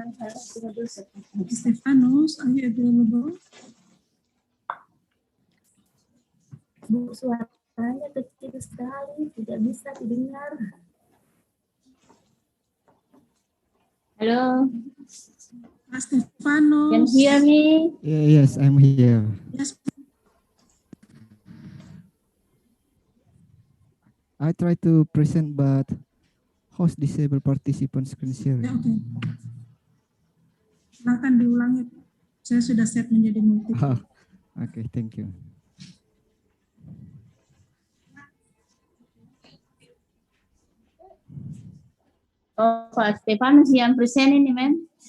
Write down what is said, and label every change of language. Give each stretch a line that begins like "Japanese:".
English: Stefanus, are you available?
Indonesian: Bu, suaranya kecil sekali, tidak bisa didengar.
English: Halo, Stefanus. can hear me? Yes, I'm here. Yes. I try to present, but host disable participant screen sharing.
Indonesian: Ya, oke. Silakan diulangi. Saya sudah set menjadi multi.
English: Okay, thank you.
Indonesian: Oh, Pak Stefanus yang present ini, men.